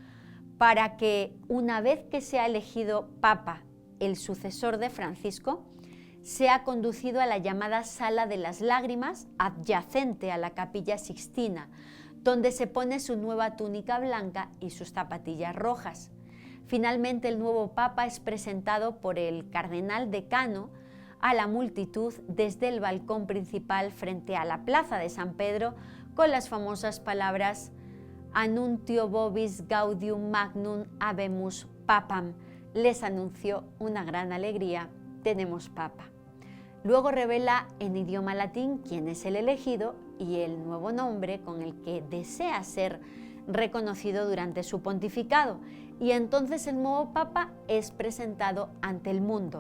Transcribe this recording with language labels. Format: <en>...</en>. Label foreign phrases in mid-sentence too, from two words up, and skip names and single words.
<es>para que una vez que sea elegido papa el sucesor de Francisco, sea conducido a la llamada Sala de las Lágrimas, adyacente a la Capilla Sixtina, donde se pone su nueva túnica blanca y sus zapatillas rojas. Finalmente, el nuevo papa es presentado por el cardenal decano a la multitud desde el balcón principal frente a la plaza de San Pedro con las famosas palabras</es> <la>Annuntio vobis gaudium magnum habemus papam.</la> <es>Les anunció una gran alegría, tenemos papa. Luego revela en idioma latín quién es el elegido y el nuevo nombre con el que desea ser reconocido durante su pontificado, y entonces el nuevo papa es presentado ante el mundo.</es>